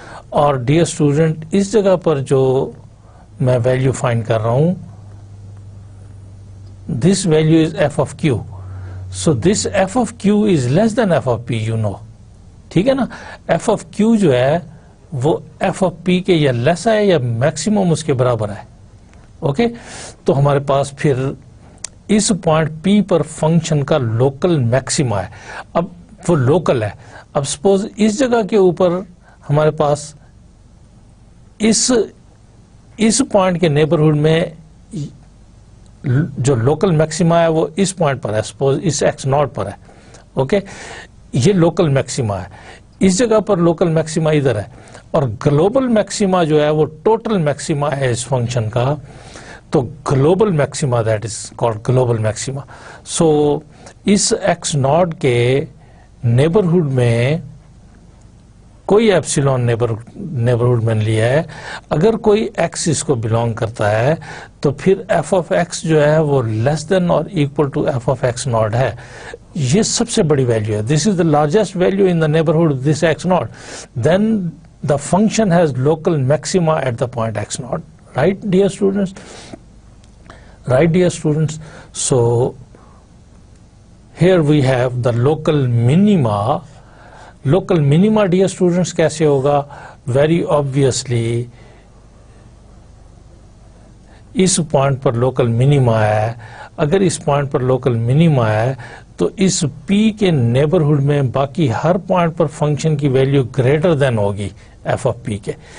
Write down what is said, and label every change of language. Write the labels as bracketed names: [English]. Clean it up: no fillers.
[Urdu] اور dear student, اس جگہ پر جو میں ویلو فائنڈ کر رہا ہوں, [English] this value is f of q, so this f of q is less than f of p, you know. [Urdu] ٹھیک ہے نا, f of q جو ہے وہ f of p کے یا لیس ہے یا میکسیمم اس کے برابر ہے. اوکے, تو ہمارے پاس پھر اس پوائنٹ p پر فنکشن کا لوکل میکسیما ہے. اب وہ لوکل ہے. اب سپوز اس جگہ کے اوپر ہمارے پاس اس پوائنٹ کے نیبرہڈ میں جو لوکل میکسیما ہے وہ اس پوائنٹ پر ہے, سپوز اس ایکس ناٹ پر ہے. اوکے, یہ لوکل میکسیما ہے. اس جگہ پر لوکل میکسیما ادھر ہے, اور گلوبل میکسیما جو ہے وہ ٹوٹل میکسیما ہے اس فنکشن کا. تو global maxima, [English] That is called global maxima. [Urdu] So اس x not کے نیبرہڈ میں کوئی ایپسیلون نیبرہڈ میں لیا ہے, اگر کوئی ایکس اس کو بلونگ کرتا ہے تو پھر ایف آف ایکس جو ہے وہ لیس دین اور equal to F of x not ہے. یہ سب سے بڑی ویلیو ہے. [English] This is the largest value in the neighbourhood of this x naught. Then the function has local maxima at the point x naught. Right dear students, right dear students. So here we have the local minima. [Urdu] Local minima dear students کیسے ہوگا؟ [English] very obviously [Urdu] اس point پر local minima ہے. اگر اس point پر local minima ہے تو اس پی کے neighbourhood میں باقی ہر point پر function کی ویلیو گریٹر دین ہوگی ایف آف پی کے.